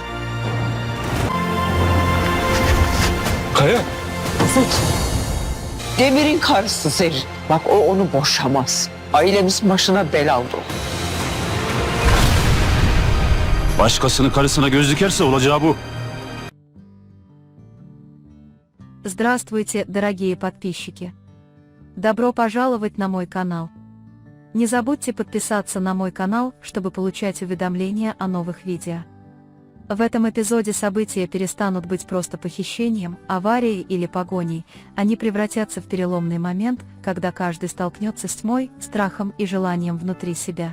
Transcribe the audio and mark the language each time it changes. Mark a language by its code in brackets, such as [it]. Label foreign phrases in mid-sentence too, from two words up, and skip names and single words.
[tr] Kaya. Demir'in karısı Zerrin. Bak o onu boşamaz. Ailemizin başına bela oldu. Başkasının karısına göz dikerse olacağı bu. [ru] Здравствуйте, дорогие подписчики! Добро пожаловать на мой канал. Не забудьте подписаться на мой канал, чтобы получать уведомления о новых видео. В этом эпизоде события перестанут быть просто похищением, аварией или погоней, они превратятся в переломный момент, когда каждый столкнется с тьмой, страхом и желанием внутри себя.